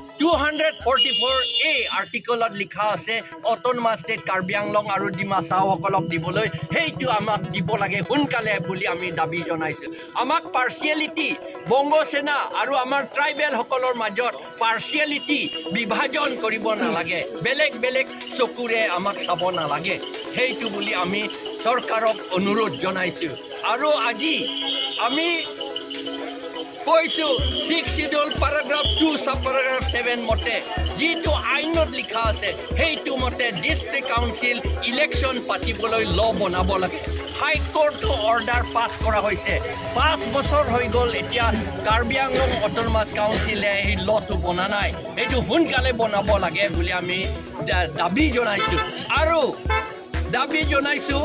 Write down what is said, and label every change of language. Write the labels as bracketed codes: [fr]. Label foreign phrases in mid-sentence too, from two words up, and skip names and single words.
[as] 244A আৰ্টিকলত লিখা আছে [en] autonomous state [as] কাৰ্বি আংলং আৰু ডিমাছাওসকলক দিবলৈ সেইটো আমাক দিব লাগে সোনকালে বুলি আমি দাবী জনাইছোঁ আমাক পাৰ্চিয়েলিটি বংগসেনা আৰু আমাৰ ট্ৰাইবেলসকলৰ মাজত পাৰ্চিয়েলিটি বিভাজন কৰিব নালাগে বেলেগ বেলেগ চকুৰে আমাক চাব নালাগে সেইটো বুলি আমি চৰকাৰক অনুৰোধ জনাইছোঁ আৰু আজি আমি কৈছো 6 শিডিউল [en] paragraph 2 sub paragraph 7 [as] মতে যিটো আইনত লিখা আছে সেইটো মতে [en] district council election [as] পাতিবলৈ ল বনাব লাগে [en] high court order pass [as] কৰা হৈছে 5 বছৰ হৈ গ'ল এতিয়া কাৰ্বি আংলং অট'নমাছ কাউন্সিলে এই লটো বনা নাই এইটো সোনকালে বনাব লাগে বুলি আমি দাবী জনাইছোঁ আৰু দাবী জনাইছোঁ